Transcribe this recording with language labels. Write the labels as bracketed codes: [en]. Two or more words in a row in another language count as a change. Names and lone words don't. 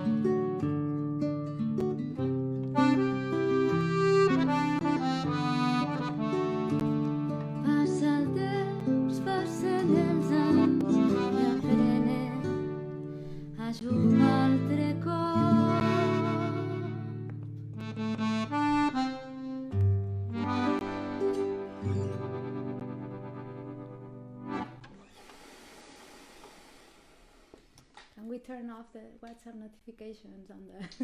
[ca] Passa el temps, passen els anys i aprenem a jugar altre cop. [en] Can we turn off the WhatsApp notifications on the...